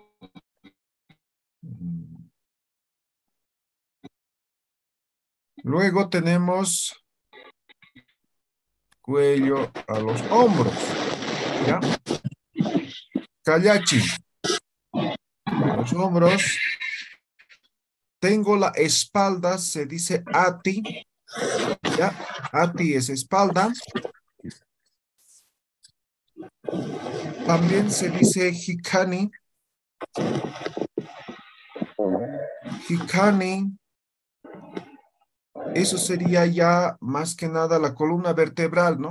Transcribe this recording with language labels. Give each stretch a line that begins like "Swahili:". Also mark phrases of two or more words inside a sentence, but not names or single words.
Spanish: Luego tenemos cuello a los hombros. ¿Ya? Callachi. Los hombros. Tengo la espalda, se dice ati. ¿Ya? Ati es espalda. También se dice hikani. Hikani. Eso sería ya más que nada la columna vertebral, ¿no?